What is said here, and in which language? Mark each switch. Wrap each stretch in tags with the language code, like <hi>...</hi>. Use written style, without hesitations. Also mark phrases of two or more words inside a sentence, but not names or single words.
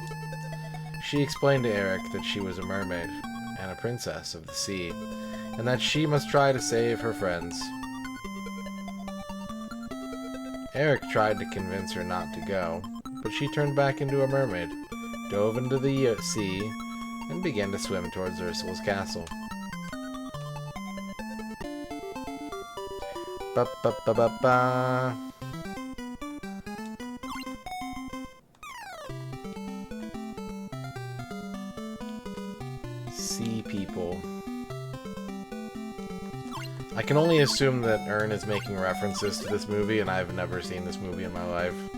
<en>She explained to Eric that she was a mermaid and a princess of the sea, and that she must try to save her friends. Eric tried to convince her not to go, but she turned back into a mermaid, dove into the sea, and began to swim towards Ursula's castle. Ba-ba-ba-ba-ba. Sea people. I can only assume that Ern is making references to this movie, and I've never seen this movie in my life.</en>